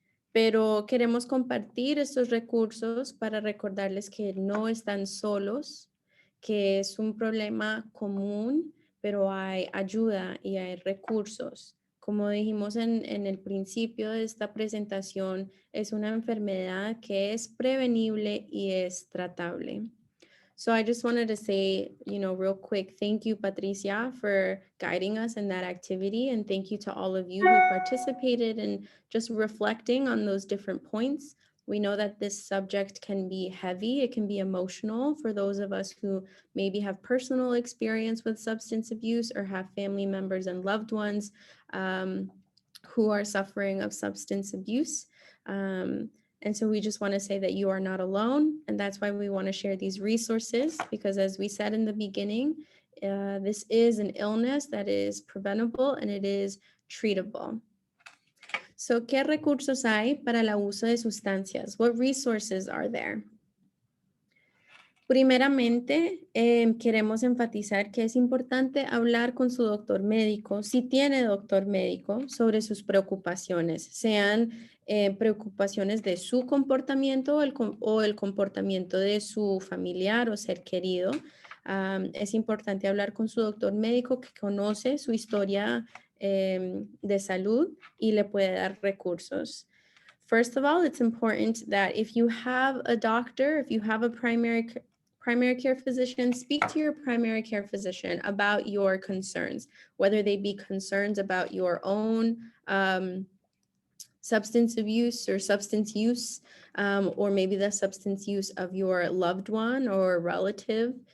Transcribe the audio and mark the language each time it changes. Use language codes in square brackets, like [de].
[es] pero queremos compartir estos recursos para recordarles que no están solos, que es un problema común, pero hay ayuda y hay recursos. Como dijimos en el principio de esta presentación, es una enfermedad que es prevenible y es tratable. [en] So I just wanted to say, real quick, thank you, Patricia, for guiding us in that activity. And thank you to all of you who participated and just reflecting on those different points. We know that this subject can be heavy. It can be emotional for those of us who maybe have personal experience with substance abuse or have family members and loved ones who are suffering of substance abuse. And so we just want to say that you are not alone. And that's why we want to share these resources, because as we said in the beginning, this is an illness that is preventable and it is treatable. [es] So, ¿qué recursos hay para el abuso de sustancias? [en] What resources are there? [es] Primeramente, queremos enfatizar que es importante hablar con su doctor médico, si tiene doctor médico, sobre sus preocupaciones, sean preocupaciones de su comportamiento o el comportamiento de su familiar o ser querido. Es importante hablar con su doctor médico que conoce su historia de salud y le puede dar recursos. [en] First of all, it's important that if you have a doctor, if you have a primary care physician, speak to your primary care physician about your concerns, whether they be concerns about your own substance abuse or substance use, or maybe the substance use of your loved one or relative.